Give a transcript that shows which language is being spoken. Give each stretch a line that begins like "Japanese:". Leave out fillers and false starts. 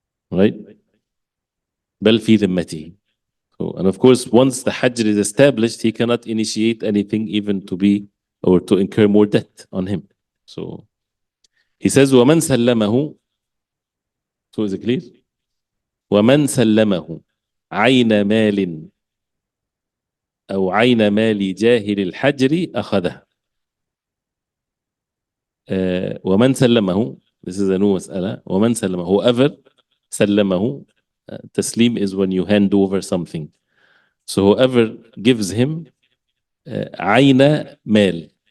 English: Right?
Arabic: بل في ذمته.
English: So, and of course, once the Hajj is established, he cannot initiate anything even to be or to incur more debt on him. So he says,
Arabic: وَمَنْ سَلَّمَهُ.
English: So is it clear?
Arabic: وَمَنْ سَلَّمَهُ عَيْنَ مَالٍ أو عين مال جاهل الحجر أخذه. ومن سلمه,
English: this is a new مسألة. ومن سلمه, whoever سلمه, تسليم is when you hand over something. So whoever gives him عين مال.